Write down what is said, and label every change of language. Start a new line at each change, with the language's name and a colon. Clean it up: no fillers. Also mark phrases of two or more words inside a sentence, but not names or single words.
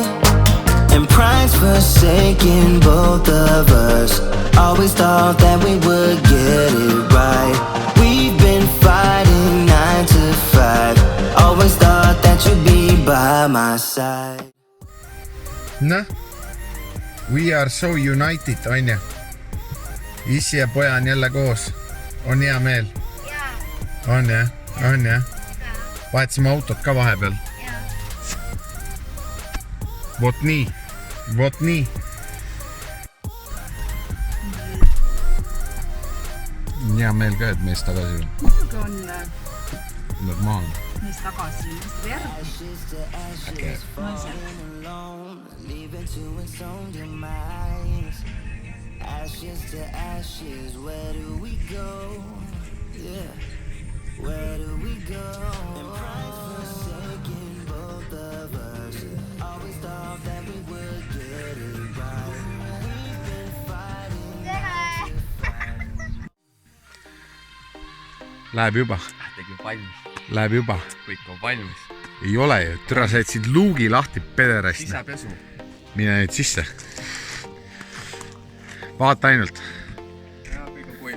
English: And pride's forsaken both of us. Always thought that we would get it right. We've been fighting 9 to 5. Always thought that you'd be by my side. Noh, we are so united,
Estonian: on ja? Issi ja poja on jälle koos. On hea meel? On ja? On ja? Vahetasime autot ka vahepeal. Vot nii. Vot nii. Hea meel ka, et mees tagasi on. Muidugi on Normaalne. mees tagasi, mees tuleb järgi.
English: Ashes to ashes, where do we go? Yeah, where do we go? And pride's forsaken both of us. Always thought that we would get it right. We've been fighting.
Estonian: Läheb juba. Tegin valmis. Läheb juba. Kõik on valmis. Ei ole ju. Türa said luugi lahti pederast. Sisepesu. Mine nüüd sisse. Vaata ainult. Ja, kõik on kuiv.